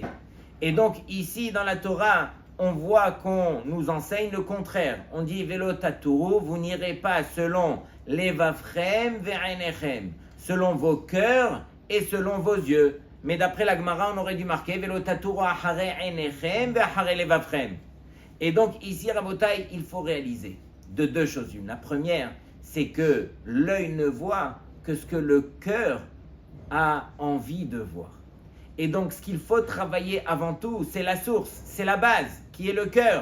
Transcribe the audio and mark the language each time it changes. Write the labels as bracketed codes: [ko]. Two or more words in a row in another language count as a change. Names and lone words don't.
[fr] Et donc ici dans la Torah, on voit qu'on nous enseigne le contraire. On dit [he] ולא תתורו, [fr] vous n'irez pas selon [he] לבבכם ועיניכם, [fr] selon vos cœurs et selon vos yeux. Mais d'après la Gemara, on aurait dû marquer [he] ולא תתורו אחרי עיניכם ואחרי לבבכם. [fr] Et donc ici, Rabotai, il faut réaliser de deux choses. Une, la première, c'est que l'œil ne voit que ce que le cœur a envie de voir. Et donc, ce qu'il faut travailler avant tout, c'est la source, c'est la base, qui est le cœur.